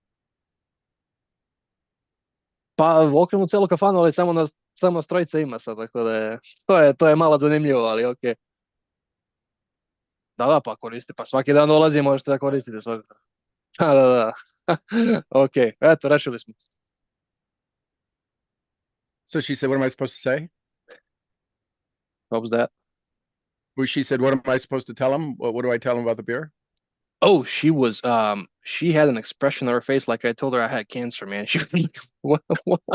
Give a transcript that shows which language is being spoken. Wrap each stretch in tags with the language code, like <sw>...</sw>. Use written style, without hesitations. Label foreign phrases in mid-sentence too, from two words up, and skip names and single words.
<sr>Pa okrenu celu kafanu, ali samo nas trojica ima sad, tako da je, to je malo zanimljivo, ali ok. Da, da, pa koriste, pa svaki dan dolazi, možete da koristite svaki dan. Da, da, da. Ok, eto, rešili smo.</sr> <en>So she said, what am I supposed to say? What was that? Well, she said, what am I supposed to tell him? What do I tell him about the beer? Oh, she had an expression on her face like I told her I had cancer, man. She was like, what?</en>